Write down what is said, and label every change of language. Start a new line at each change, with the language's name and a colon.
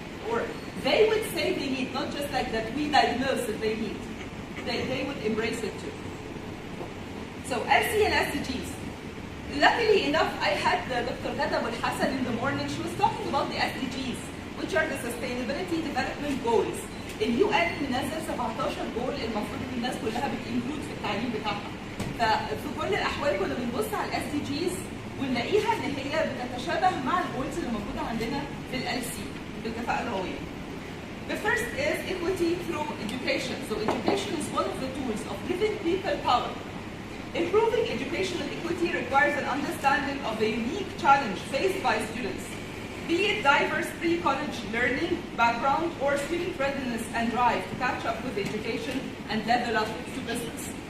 English: Or they would say they need, not just like that we diagnose that they need. They would embrace it too. So LC and SDGs. Luckily enough, I had Dr. Ghada Abou Hassan in the morning. She was talking about the SDGs, which are the Sustainability Development Goals.
Arabic: UN منزل 17 جول المفروض ان الناس كلها بتنكلود في التعليم بتاعها. ففي كل الاحوال كنا بنبص على الاس دي جيز ونلاقيها ان هي بتتشابه مع الجولز اللي موجوده عندنا في ال سي بالكفاءه الهويه.
English: The first is equity through education. So education is one of the tools of giving people power. Improving educational equity requires an understanding of the unique challenge faced by students, be it diverse pre-college learning background or student readiness and drive to catch up with education and level up to business.